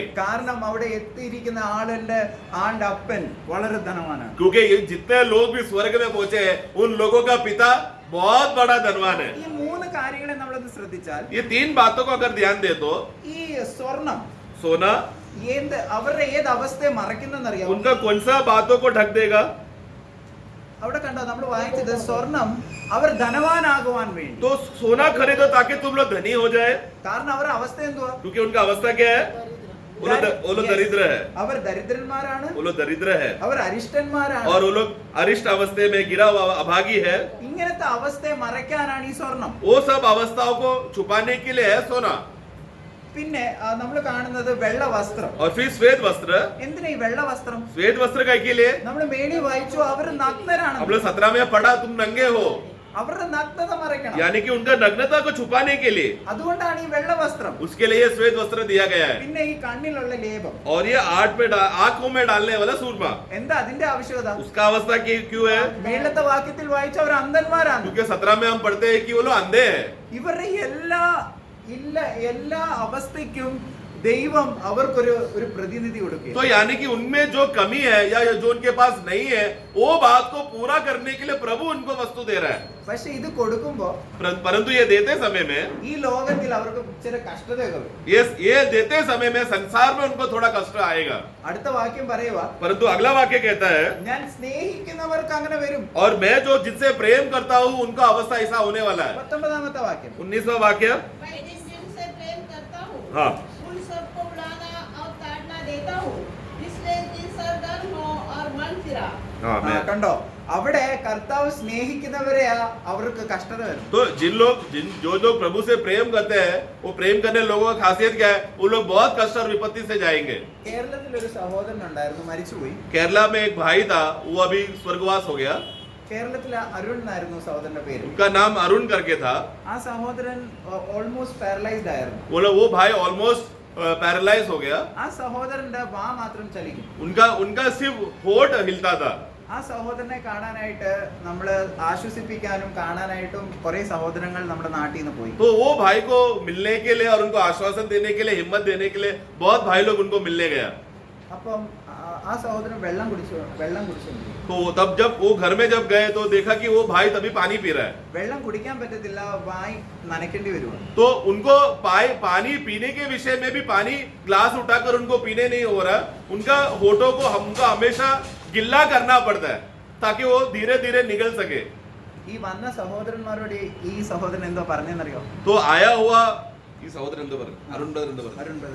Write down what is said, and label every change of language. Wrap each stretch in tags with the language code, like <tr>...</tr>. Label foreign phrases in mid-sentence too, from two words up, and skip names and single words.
<ml>കാരണം അവിടെ എത്തിയിരിക്കുന്ന ആളുടെ അപ്പൻ വളരെ ധനവാനാണ്.</ml> <hi>क्योंकि ये जितने लोग भी स्वर्ग में पहुंचे हैं उन लोगों का पिता बहुत बड़ा धनवान है.</hi> <ml>ഈ 3 കാര്യങ്ങളെ നമ്മളൊന്ന് ശ്രദ്ധിച്ചാൽ,</ml> <hi>ये 3 बातों को अगर ध्यान दे तो</hi> <ml>ഈ സ്വർണം</ml> <hi>सोना</hi> <ml>അവരുടെ ഏത് അവസ്ഥയെ മറയ്ക്കുന്നറിയാം?</ml> <hi>उनका कौन सा बातों को ढक देगा?</hi> <ml>അവിടെ കണ്ടോ, നമ്മൾ വായിച്ചത് സ്വർണം അവർ ധനവാനാകുവാൻ വേണ്ടി.</ml> <hi>तो सोना खरीदो ताकि तुम लोग धनी हो जाए.</hi> <ml>കാരണം അവരുടെ അവസ്ഥ എന്തുവാ?</ml> <hi>क्योंकि उनका अवस्था क्या है? वो लोग दरिद्र है,</hi> <ml>അവർ ദരിദ്രന്മാരാണ്,</ml> <hi>वो लोग दरिद्र है,</hi> <ml>അവർ അരിഷ്ടന്മാരാണ്.</ml> <hi>और वो लोग अरिष्ट अवस्थे में गिरा हुआ अभागी है.</hi> <ml>ഇങ്ങനത്തെ അവസ്ഥയെ മറയ്ക്കാനാണ് ഈ സ്വർണം.</ml> <hi>वो सब अवस्थाओं को छुपाने के लिए है सोना.</hi> <ml>പിന്നെ നമ്മൾ കാണുന്നത് വെള്ള വസ്ത്രം.</ml> <hi>और फिर श्वेत वस्त्र.</hi> <ml>എന്തിനാ ഈ വെള്ള വസ്ത്രം?</ml> <hi>श्वेत वस्त्र का के लिए</hi> <ml>നമ്മൾ മേടി വായിച്ചു, അവർ നഗ്നരാണ്.</ml> <hi>हम लोग 17 में पढ़ा तुम नंगे हो,</hi> <ml>അവരുടെ നഗ്നത മറയ്ക്കണം.</ml> <hi>यानी कि उनका नग्नता को छुपाने के लिए</hi> <ml>അതുകൊണ്ടാണ് ഈ വെള്ള വസ്ത്രം.</ml> <hi>उसके लिए ये श्वेत वस्त्र दिया गया है.</hi> <ml>പിന്നെ ഈ കണ്ണിലുള്ള ലേപം,</ml> <hi>और ये आंखों में डालने वाला सूरमा,</hi> <ml>എന്താ അതിന്റെ ആവശ്യകത?</ml> <hi>उसका अवस्था क्यों है?</hi> <ml>മേളത്തെ വാക്യത്തിൽ വായിച്ച അവർ അന്ധന്മാരാണ്.</ml> <hi>क्योंकि 17 में हम पढ़ते हैं कि वो लोग अंधे हैं.</hi> <ml>ഇവരുടെ എല്ലാ അവസ്ഥയ്ക്കും ദൈവം അവർക്കൊരു പ്രതിനിധി കൊടുക്കുക.</ml> <hi>तो यानी कि उनमें जो कमी है या जो उनके पास नहीं है, वो बात को पूरा करने के लिए प्रभु उनको वस्तु दे रहा है.</hi> <ml>പക്ഷെ ഇത് കൊടുക്കുമ്പോ</ml> <hi>परंतु ये देते समय में,</hi> <ml>ഈ ലോകത്തിൽ അവർക്ക് ചില കഷ്ടതകൾ വരും.</ml> <hi>ये देते समय में संसार में उनको थोड़ा कष्ट आएगा.</hi> <ml>അടുത്ത വാക്യം പറയുക,</ml> <hi>परंतु अगला वाक्य कहता है,</hi> <ml>ഞാൻ സ്നേഹിക്കുന്നവർക്ക് അങ്ങനെ വരും.</ml> <hi>और मैं जो जिनसे प्रेम करता हूँ उनका अवस्था ऐसा होने वाला है.</hi> <ml>19ാമത്തെ വാക്യം,</ml> <hi>19वां वाक्य. मैं जिनसे प्रेम करता हूँ हाँ, उन सबको उड़ाना और ताड़ना देता हूँ, इसलिए कि सर गर्म हो और मन फिरा. हाँ,</hi> <ml>ആ, കണ്ടോ, അവിടെ കർത്താവ് സ്നേഹിക്കുന്നവരെ അവർക്ക് കഷ്ടത വരും.</ml> <hi>तो जो लोग प्रभु से प्रेम करते हैं, वो प्रेम करने लोगों का खासियत क्या है? वो लोग बहुत कष्ट और विपत्ति से जाएंगे.</hi> <ml>കേരളത്തിൽ ഒരു സഹോദരൻ ഉണ്ടായിരുന്നു, മരിച്ചുപോയി.</ml> <hi>केरला में एक भाई था, वो अभी स्वर्गवास हो गया.</hi> <ml>കേരളത്തിലെ അരുൺ എന്നായിരുന്നു സഹോദരന്റെ പേര്.</ml> <hi>उनका नाम अरुण करके था.</hi> <ml>ആ സഹോദരൻ</ml> <en>almost paralysed</en> <ml>ആയിരുന്നു.</ml> <hi>वो भाई</hi> <en>almost paralyse</en> <hi>हो गया.</hi> <ml>ആ സഹോദരന്റെ വാ മാത്രം ചലിക്കും.</ml> <hi>उनका सिर्फ होठ हिलता था.</hi> <ml>ആ സഹോദരനെ കാണാനായിട്ട് നമ്മള് ആശ്വസിപ്പിക്കാനും കാണാനായിട്ടും കുറെ സഹോദരങ്ങൾ നമ്മുടെ നാട്ടിൽ നിന്ന് പോയി.</ml> <hi>तो वो भाई को मिलने के लिए और उनको आश्वासन देने के लिए, हिम्मत देने के लिए बहुत भाई लोग उनको मिलने गया.</hi> <ml>അപ്പം ആ സഹോദരൻ വെള്ളം കുടിച്ചു.</ml> <hi>तो तब जब वो घर में जब गए तो देखा कि वो भाई तभी पानी पी रहा है.</hi> <ml>വെള്ളം കുടിക്കാൻ പറ്റത്തില്ല, വായി നനയ്ക്കേണ്ടി വരുവാ.</ml> <hi>तो उनको पानी पीने के विषय में भी पानी ग्लास उठाकर उनको पीने नहीं हो रहा. उनका होठों को हमको हमेशा गिल्ला करना पड़ता है ताकि वो धीरे धीरे निकल सके.</hi> <ml>ഈ വന്ന സഹോദരന്മാരോട് ഈ സഹോദരൻ എന്തോ പറഞ്ഞെന്നറിയോ?</ml> <hi>तो आया हुआ ये सहोदर अरुण ब्रदर.</hi>